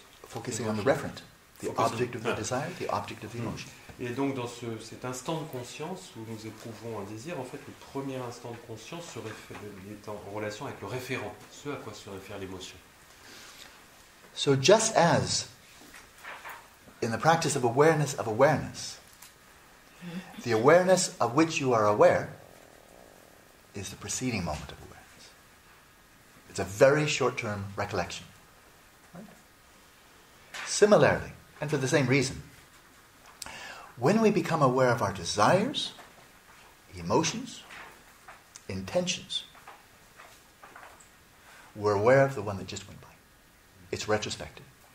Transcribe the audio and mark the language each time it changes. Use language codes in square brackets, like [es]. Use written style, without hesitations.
[en] focusing on the referent, the object of the desire, the object of the emotion. [fr] Et donc dans cet instant de conscience où nous éprouvons un désir, en fait le premier instant de conscience est en relation avec le référent, ce à quoi se réfère l'émotion. [en] So just as in the practice of awareness, the awareness of which you are aware is the preceding moment of awareness. It's a very short-term recollection. Right? Similarly, and for the same reason, when we become aware of our desires, emotions, intentions, we're aware of the one that just went by. It's retrospective.